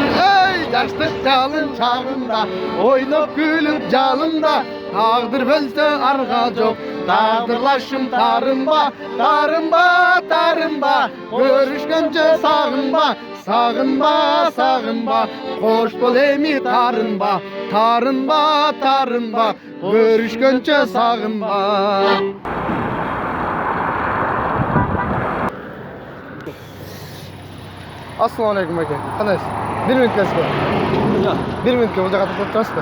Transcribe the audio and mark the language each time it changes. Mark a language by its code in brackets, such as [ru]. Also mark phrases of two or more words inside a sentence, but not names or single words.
[ky] Эй, жаштык жалын чагында, ойноп күлүп жалында, тагдыр бөлсө арга жок, тагдырлашым тарынба, тарынба, тарынба, көрүшкөнчө сагынба, сагынба, сагынба, кош бол эми тарынба, тарынба, тарынба, көрүшкөнчө сагынба. [ar] السلام عليكم [uz] aka. Qandaysiz? 1 minutkasiz ba? 1 minutga bu joqqa to'xtab turasizmi?